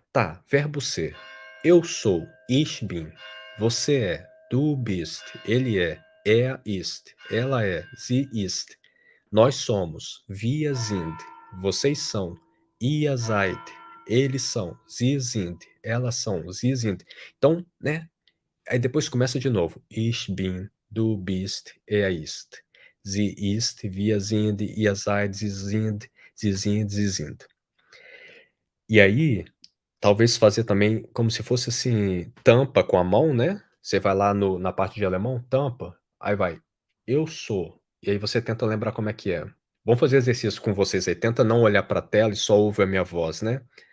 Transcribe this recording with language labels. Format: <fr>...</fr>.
<pt>Tá, verbo ser, eu sou,</pt> <de>ich bin,</de> <pt>você é,</pt> <de>du bist,</de> <pt>ele é,</pt> <de>er ist,</de> <pt>ela é,</pt> <de>sie ist.</de> <pt>Nós somos,</pt> <de>wir sind,</de> <pt>vocês são,</pt> <de>ihr seid,</de> <pt>eles são,</pt> <de>sie sind,</de> <pt>elas são, sie sind. Então, né, aí depois começa de novo,</pt> <de>ich bin, du bist, er ist, sie ist, wir sind, ihr seid, sie sind, sie sind, sie sind.</de> <pt>E aí, talvez fazer também como se fosse, assim, tampa com a mão, né, você vai lá no na parte de alemão, tampa, aí vai: "Eu sou", e aí você tenta lembrar como é que é. Vamos fazer exercício com vocês aí, tenta não olhar pra tela e só ouve a minha voz, né.</pt>